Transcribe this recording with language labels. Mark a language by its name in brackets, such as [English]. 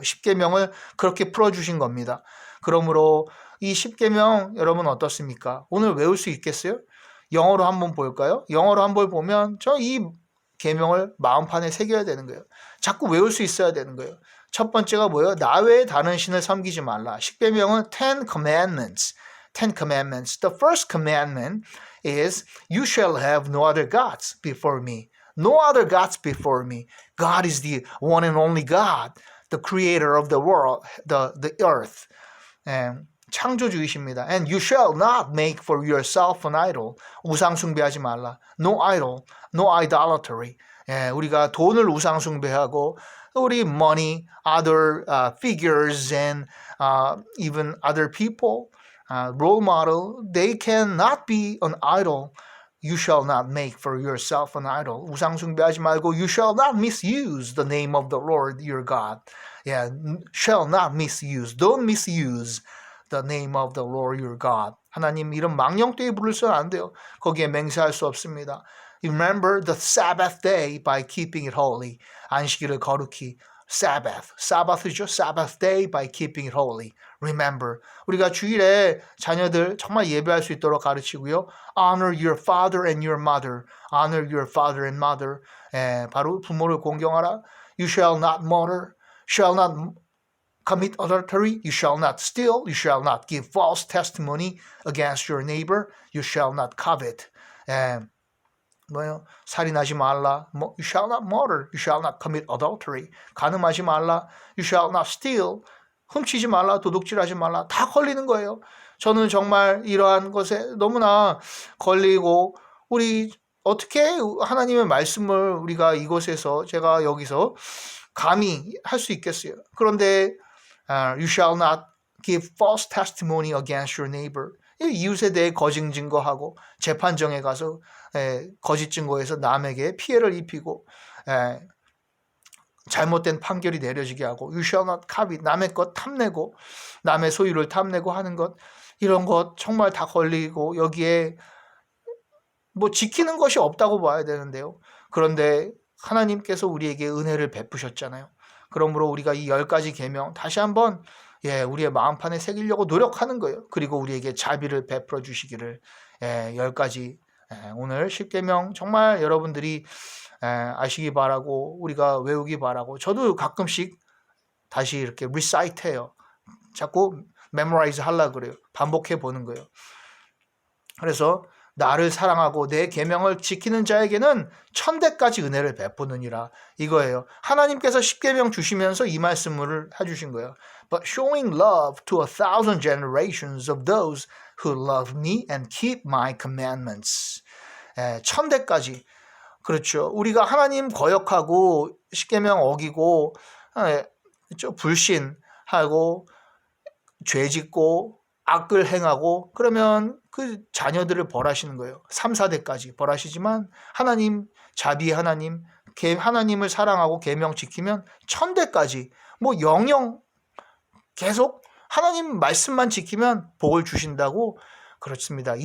[Korean] 10계명을 그렇게 풀어주신 겁니다. 그러므로 이 10계명 여러분 어떻습니까? 오늘 외울 수 있겠어요? 영어로 한번 볼까요? 영어로 한번 보면 저 이 계명을 마음판에 새겨야 되는 거예요. 자꾸 외울 수 있어야 되는 거예요. 첫 번째가 뭐예요? 나 외에 다른 신을 섬기지 말라. 10계명은 [English] 10 commandments. 10 commandments. The first commandment is you shall have no other gods before me. No other gods before me. God is the one and only God, the creator of the world, the earth. [Korean] 창조주이십니다. [English] And you shall not make for yourself an idol. [Korean] 우상 숭배하지 말라. [English] No idol, no idolatry. [Korean] 예, 우리가 돈을 우상 숭배하고 우리 [English] money, other figures and even other people, role model, they cannot be an idol. You shall not make for yourself an idol. [Korean] 우상 숭배하지 말고 [English] you shall not misuse the name of the Lord your God. Yeah, shall not misuse. Don't misuse the name of the Lord your God. [Korean] 하나님 이런 망령되이 부르서는 안 돼요. 거기에 맹세할 수 없습니다. [English] Remember the Sabbath day by keeping it holy. [Korean] 안식일을 거룩히 Sabbath죠. [English] Sabbath day by keeping it holy. Remember. [Korean] 우리가 주일에 자녀들 정말 예배할 수 있도록 가르치고요. [English] Honor your father and your mother. Honor your father and mother. [Korean] 바로 부모를 공경하라. [English] You shall not murder. Shall not commit adultery. You shall not steal. You shall not give false testimony against your neighbor. You shall not covet. [Korean] 뭐요? 살인하지 말라. [English] You shall not murder. You shall not commit adultery. [Korean] 간음하지 말라. [English] You shall not steal. [Korean] 훔치지 말라. 도둑질하지 말라. 다 걸리는 거예요. 저는 정말 이러한 것에 너무나 걸리고 우리 어떻게 하나님의 말씀을 우리가 이곳에서 제가 여기서 감히 할 수 있겠어요. 그런데 [English] you shall not give false testimony against your neighbor. [Korean] 이웃에 대해 거짓 증거하고 재판정에 가서 거짓 증거해서 남에게 피해를 입히고 잘못된 판결이 내려지게 하고 [English] you shall not covet. [Korean] 남의 것 탐내고 남의 소유를 탐내고 하는 것 이런 것 정말 다 걸리고 여기에 뭐 지키는 것이 없다고 봐야 되는데요. 그런데 하나님께서 우리에게 은혜를 베푸셨잖아요. 그러므로 우리가 이 10가지 계명 다시 한번 우리의 마음판에 새기려고 노력하는 거예요. 그리고 우리에게 자비를 베풀어 주시기를 10가지 오늘 10계명 정말 여러분들이 아시기 바라고 우리가 외우기 바라고 저도 가끔씩 다시 이렇게 recite 해요. 자꾸 memorize 하려고 그래요. 반복해 보는 거예요. 그래서 나를 사랑하고 내 계명을 지키는 자에게는 천대까지 은혜를 베푸느니라 이거예요. 하나님께서 10계명 주시면서 이 말씀을 해주신 거예요. [English] But showing love to 1,000 generations of those who love me and keep my commandments. [Korean] 천대까지. 그렇죠. 우리가 하나님 거역하고 10계명 어기고 불신하고 죄짓고 악을 행하고 그러면 그 자녀들을 벌하시는 거예요. 3, 4대까지 벌하시지만 하나님 자비의 하나님을 사랑하고 계명 지키면 1000대까지 뭐 영영 계속 하나님 말씀만 지키면 복을 주신다고 그렇습니다.